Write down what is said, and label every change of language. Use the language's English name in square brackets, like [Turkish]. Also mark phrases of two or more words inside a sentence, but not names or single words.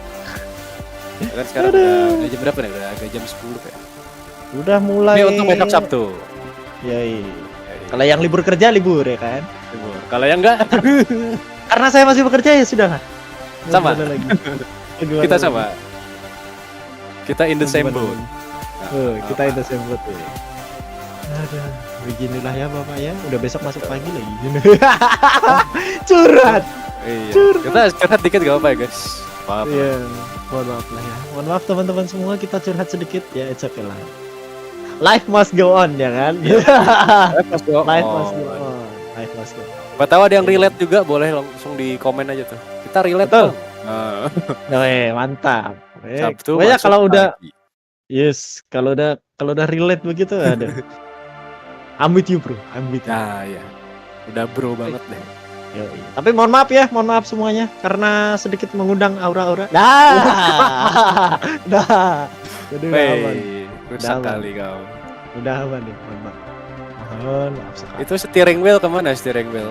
[Indonesian] Kan sekarang udah jam berapa nih? Udah agak jam 10 kayak. Udah mulai. Ini untuk besok Sabtu. Yoi. Kalau yang libur kerja libur ya kan? Libur. Kalau yang enggak Karena saya masih bekerja ya sudah lah. Sama. Lagi. kita sama. Kita [English] in the same boat. [Indonesian] Kita [English] in the same boat [Indonesian] ya. Aduh, beginilah ya Bapak ya. Udah besok masuk pagi lagi. Curhat. Iya. Kita curhat dikit gak apa-apa ya guys. Maaf. Iya. Mohon maaf lah ya. Mohon maaf teman-teman semua, kita curhat sedikit ya, [English] it's okay [Indonesian] lah. [English] Life must go on [Indonesian] ya kan? [English] Life must go on. Life must go on. Life must go on. [Indonesian] Gak tahu ada yang relate juga, boleh langsung di komen aja tuh. Kita relate Betul. Bang. Mantap. Sabtu Pokoknya masuk kalau udah pagi. yes, kalau udah relate begitu ada. [English] I'm with you bro, I'm with you. [Indonesian] Nah ya, udah bro banget deh. Yoi. Tapi mohon maaf semuanya karena sedikit mengundang aura-aura. Nah, jadi udah aman. Rusak Udah kali kau. Udah aman nih, mohon maaf. Mohon maaf sekali. Itu [English] steering wheel [Indonesian] kemana [English] steering wheel?